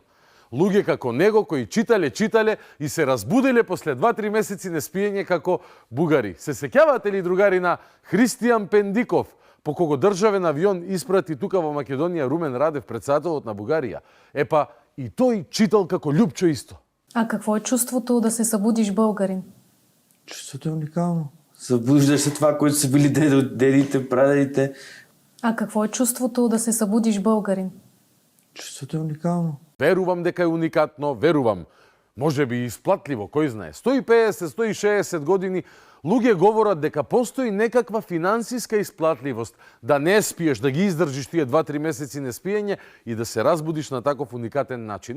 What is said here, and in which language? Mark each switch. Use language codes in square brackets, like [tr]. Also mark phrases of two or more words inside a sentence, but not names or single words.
[mk] Луѓе како него кои читале и се разбуделе после 2-3 месеци неспиење како бугари. Се сеќавате ли, другари, на Христијан Пендиков, по кого државен авион испрати тука во Македонија Румен Радев, председателот на Бугарија? Епа и тој читал како Љупчо исто. [bg] А какво е чувството да се събудиш българин? Чувството е уникално. Събуждаш се това, което са били дедите, прадедите. А какво е чувството да се събудиш българин? Чувството е уникално. [mk] Верувам дека е уникатно, верувам. Може би исплатливо, кој знае. 150-160 години луѓе говорат дека постои некаква финансиска исплатливост, да не спиеш, да ги издржиш тие 2-3 месеци неспиење и да се разбудиш на таков уникатен начин.